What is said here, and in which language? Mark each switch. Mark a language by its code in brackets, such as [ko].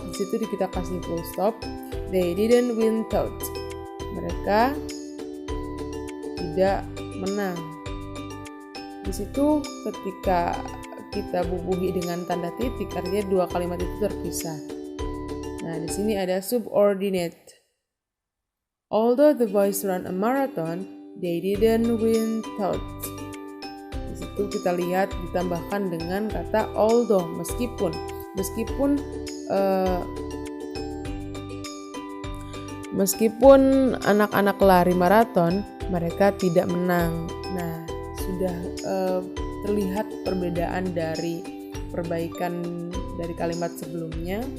[id] Di situ kita kasih full stop. [en] They didn't win out. [id] Mereka tidak menang. Di situ ketika kita bubuhi dengan tanda titik, artinya dua kalimat itu terpisah. Nah, di sini ada subordinate. [en] Although the boys run a marathon, they didn't win thought. [id] Di situ kita lihat ditambahkan dengan kata although, meskipun anak-anak lari maraton, mereka tidak menang. Nah, sudah terlihat perbedaan dari perbaikan dari kalimat sebelumnya.